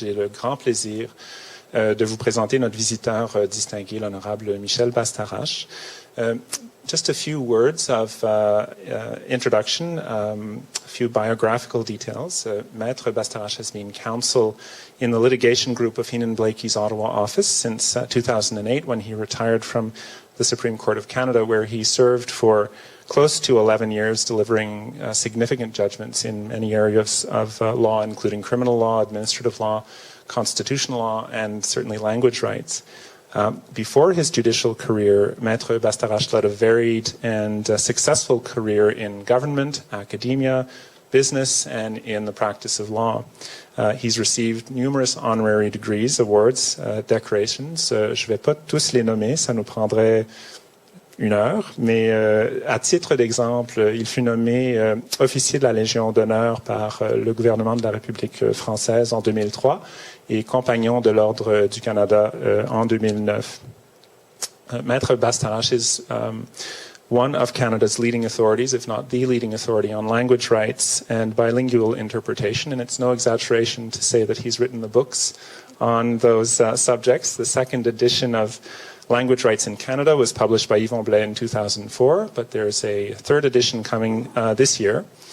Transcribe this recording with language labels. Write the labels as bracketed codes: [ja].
[fr] J'ai le grand plaisir de vous présenter notre visiteur distingué, l'Honorable Michel Bastarache. [en] Just a few words of introduction, a few biographical details. Maître Bastarache has been counsel in the litigation group of Heenan Blakey's Ottawa office since 2008, when he retired from the Supreme Court of Canada, where he served for close to 11 years, delivering significant judgments in many areas of law, including criminal law, administrative law, constitutional law, and certainly language rights. Before his judicial career, Maître Bastarache led a varied and successful career in government, academia, business, and in the practice of law. He's received numerous honorary degrees, awards, decorations. [fr] Je ne vais pas tous les nommer, ça nous prendrait une heure, mais à titre d'exemple, il fut nommé officier de la Légion d'honneur par le gouvernement de la République française en 2003 et compagnon de l'Ordre du Canada en 2009. [en] Maître Bastarache is one of Canada's leading authorities, if not the leading authority, on language rights and bilingual interpretation, and it's no exaggeration to say that he's written the books on those subjects. The second edition of Language Rights in Canada was published by Yvon Blais in 2004, but there's a third edition coming this year.